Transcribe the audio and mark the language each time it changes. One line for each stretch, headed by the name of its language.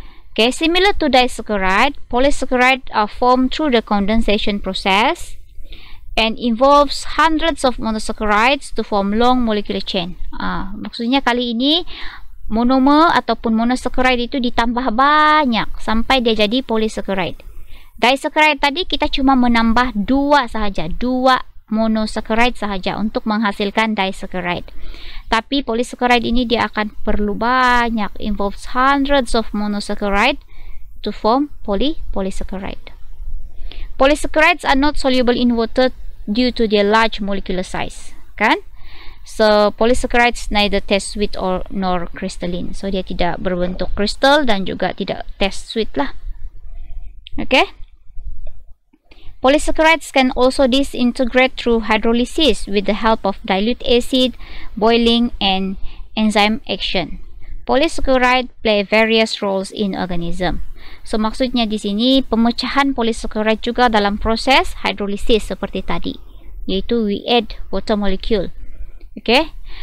English: Okay, similar to disaccharide, polysaccharide are formed through the condensation process and involves hundreds of monosaccharides to form long molecular chain.
Malay: Maksudnya kali ini monomer ataupun monosaccharide itu ditambah banyak sampai dia jadi polysaccharide. Disaccharide tadi kita cuma menambah 2 sahaja, 2 monosaccharide sahaja untuk menghasilkan disaccharide. Tapi polysaccharide ini dia akan perlu banyak,
English: involves hundreds of monosaccharide to form polysaccharide. Polysaccharides are not soluble in water due to their large molecular size, kan? So polysaccharides neither taste sweet or nor crystalline.
Malay: So dia tidak berbentuk kristal dan juga tidak
English: taste sweet
Malay: lah. Okay?
English: Polysaccharides can also disintegrate through hydrolysis with the help of dilute acid, boiling, and enzyme action. Polysaccharide play various roles in organism.
Malay: So maksudnya di sini pemecahan polysaccharide juga dalam proses hydrolysis seperti tadi, yaitu
English: we add water molecule.
Malay: Okay?